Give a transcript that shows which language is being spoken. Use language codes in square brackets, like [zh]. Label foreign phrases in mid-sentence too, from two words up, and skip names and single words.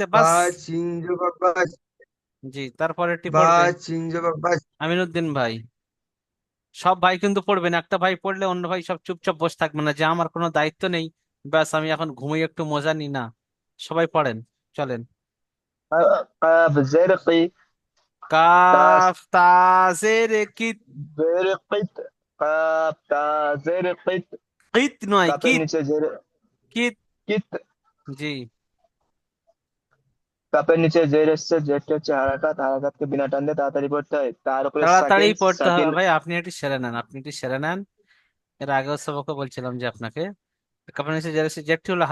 [bn] বা বাস। সিন জবর বাস, জি, তারপরেরটি বা পড়বে সিন জবর বাস। আমিনুদ্দিন ভাই। সব ভাই কিন্তু পড়বেন, একটা ভাই পড়লে অন্য ভাই সব চুপচাপ বসে থাকবে না যে আমার কোনো দায়িত্ব নেই, ব্যাস আমি এখন ঘুমিয়ে একটু মজা নি না। সবাই পড়েন, চলেন। [ar] قاف زر قي. تاس [bn] কাফ তা জের কিত। [ar] زر قيت. قاف تا زر قيت. [bn] কিত নয়, কাপের কিত। নিচে জের কিত। কিত। জি। কাপের নিচে জের এসছে, জেরটা হচ্ছে হারাকাত, হারাকাতকে বিনা টান দিয়ে তাড়াতাড়ি পড়তে হয়। তার উপরে তাড়াতাড়ি সাকিন, পড়তে হবে সাকিন। ভাই, আপনি এটি সেরে নেন, আপনি এটি সেরে নেন। এর আগেও সবকে বলছিলাম যে আপনাকে কাপড় নিচে যেটি হলো